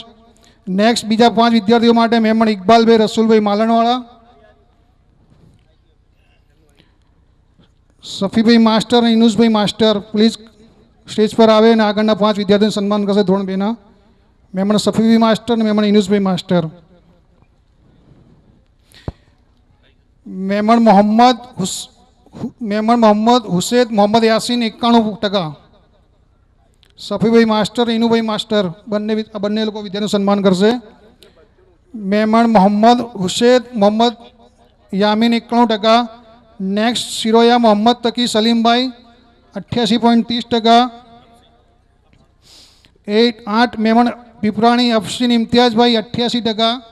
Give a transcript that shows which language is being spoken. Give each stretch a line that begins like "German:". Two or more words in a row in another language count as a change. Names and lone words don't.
Gujarati: નેક્સ્ટ બીજા 5 વિદ્યાર્થીઓ માટે મેમન ઇકબાલભાઈ રસુલભાઈ માલણવાળા, સફીભાઈ માસ્ટર અને ઇનુસભાઈ માસ્ટર પ્લીઝ સ્ટેજ પર આવે અને આગળના 5 વિદ્યાર્થીઓનું સન્માન કરશે ધોરણ 2ના. મેમન સફીભાઈ માસ્ટર અને મેમન ઇનુસભાઈ માસ્ટર. मेमन मोहम्मद हुसैन मोहम्मद यासीन 91%. सफी भाई मास्टर इनू भाई मास्टर બંને લોકો વિદ્યાનું સન્માન કરશે. મેમન મોહમ્મદ હુસૈન મોહમ્મદ યામીન 91%. નેક્સ્ટ શિરોયા મોહમ્મદ તકી સલીમભાઈ 88.30%. 8 મેમન પીપરાણી અફસીન ઇમ્તિયાઝભાઈ 88%.